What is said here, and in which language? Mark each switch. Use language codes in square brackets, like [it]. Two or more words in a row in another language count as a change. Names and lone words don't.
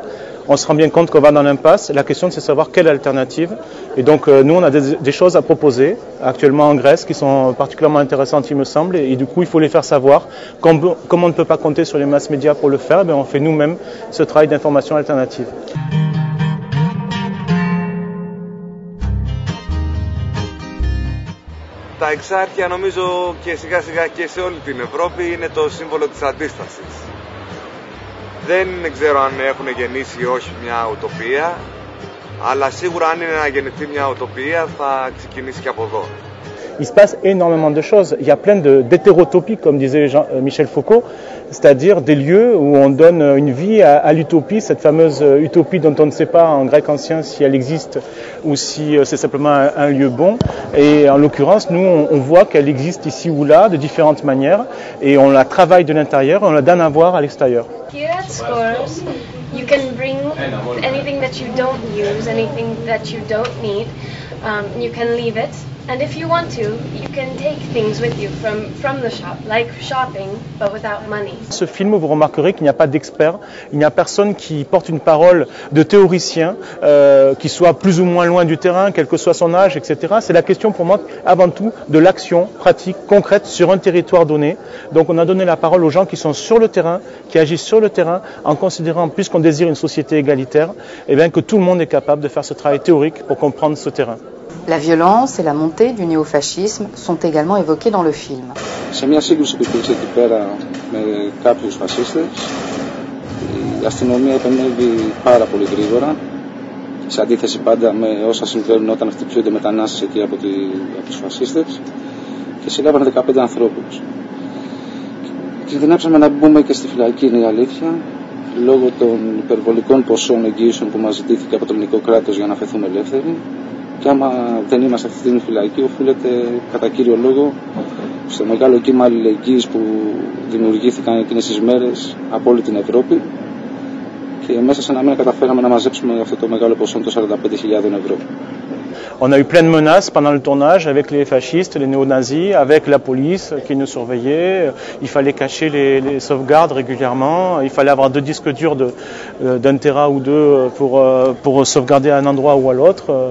[fr] On se rend bien compte qu'on va dans l'impasse. La question, c'est de savoir quelle alternative. Et donc, nous, on a des choses à proposer actuellement en Grèce qui sont particulièrement intéressantes, il me semble. Et du coup, il faut les faire savoir. Comme on ne peut pas compter sur les masses médias pour le faire, on fait nous-mêmes ce travail d'information alternative. [el] Τα εξάρχεια νομίζω και σιγά σιγά και σε όλη την Ευρώπη είναι το σύμβολο της αντίστασης. Δεν ξέρω αν έχουν γεννήσει ή όχι μια ουτοπία, αλλά σίγουρα αν είναι να γεννηθεί μια ουτοπία θα ξεκινήσει και από εδώ. [fr] Il se passe énormément de choses. Il y a plein d'hétérotopies, comme disait Michel Foucault, c'est-à-dire des lieux où on donne une vie à l'utopie, cette fameuse utopie dont on ne sait pas en grec ancien si elle existe ou si c'est simplement un lieu bon. Et en l'occurrence, nous, on voit qu'elle existe ici ou là de différentes manières et on la travaille de l'intérieur et on la donne à voir à l'extérieur. [en] Here at Scores, you can bring anything that you don't use, anything that you don't need, you can leave it. And if you want to, you can take things with you from the shop, like shopping, but without money. [fr] Ce film, vous remarquerez qu'il n'y a pas d'expert, il n'y a personne qui porte une parole de théoricien, qui soit plus ou moins loin du terrain, quel que soit son âge, etc. C'est la question pour moi, avant tout, de l'action pratique, concrète, sur un territoire donné. Donc on a donné la parole aux gens qui sont sur le terrain, qui agissent sur le terrain, en considérant, puisqu'on désire une société égalitaire, que tout le monde est capable de faire ce travail théorique pour comprendre ce terrain. La violence et la montée du néofascisme sont également évoquées dans le film. [el] Σε μια σύγκρουση που υπήρξε εκεί πέρα με κάποιους φασίστες, η αστυνομία επενέβη πάρα πολύ γρήγορα, σε αντίθεση πάντα με όσα συμβαίνουν όταν χτυπιούνται μετανάστες εκεί από τους φασίστες, και συλλάβανε 15 ανθρώπους. Κινδυνεύσαμε να μπούμε και στη φυλακή, είναι η αλήθεια, λόγω των υπερβολικών ποσών εγγύησεων που μας ζητήθηκε από το ελληνικό κράτος για να αφαιθούμε ελεύθεροι. Και άμα δεν είμαστε αυτή την φυλακή, οφείλεται κατά κύριο λόγο στο μεγάλο κύμα αλληλεγγύης που δημιουργήθηκαν εκείνες τις μέρες από όλη την Ευρώπη και μέσα σε ένα μήνα καταφέραμε να μαζέψουμε αυτό το μεγάλο ποσό των 45.000 ευρώ. [fr] On a eu plein de menaces pendant le tournage avec les fascistes, les néo-nazis, avec la police qui nous surveillait. Il fallait cacher les sauvegardes régulièrement. Il fallait avoir 2 disques durs d'un téra ou 2 pour sauvegarder à un endroit ou à l'autre.